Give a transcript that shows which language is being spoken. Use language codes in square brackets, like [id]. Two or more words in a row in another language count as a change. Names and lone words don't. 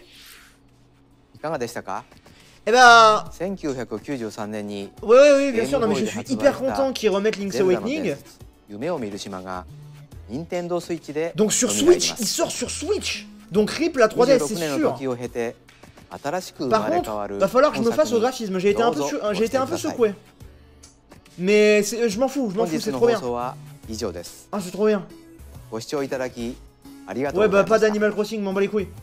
[ja] いかがでしたか？ [fr] Eh ben... [ja] 1993年に [fr] Oui, bien sûr, non mais je suis hyper content qu'ils remettent Link's Awakening. [ja] 夢を見る島が Nintendo Switch で [fr] Donc sur Switch, il sort sur Switch. Donc RIP la 3DS, c'est sûr. Par contre, va falloir que je me fasse au graphisme. J'ai été un peu secoué. Mais je m'en fous, c'est trop bien. Ah, c'est trop bien. Ouais, bah pas d'Animal Crossing, m'en bats les couilles.